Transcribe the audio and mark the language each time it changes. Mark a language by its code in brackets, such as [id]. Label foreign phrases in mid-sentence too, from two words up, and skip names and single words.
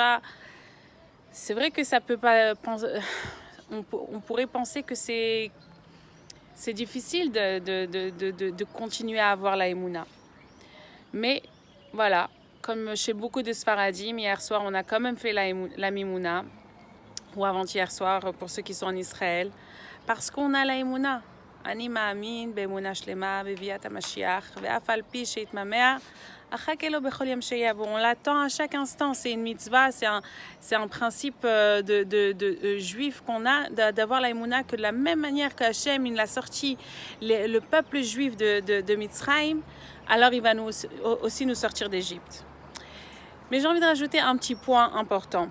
[fr] C'est vrai que ça peut pas on pourrait penser que c'est difficile de continuer à avoir la Emouna. Mais voilà, comme chez beaucoup de Sfaradim, hier soir, on a quand même fait la Mimouna, ou avant-hier soir, pour ceux qui sont en Israël, parce qu'on a la Emouna. [he] אני מאמין באמונה שלמה בביאת המשיח ואף על פי שיתמהמה אחכה לו בכל יום שיבוא. [fr] On l'attend à chaque instant, c'est une mitzvah, c'est un principe de juif qu'on a, d'avoir la Emouna, que de la même manière qu'Hachem il a sorti le peuple juif de Mitzrayim, alors il va aussi nous sortir d'Égypte. Mais j'ai envie de rajouter un petit point important.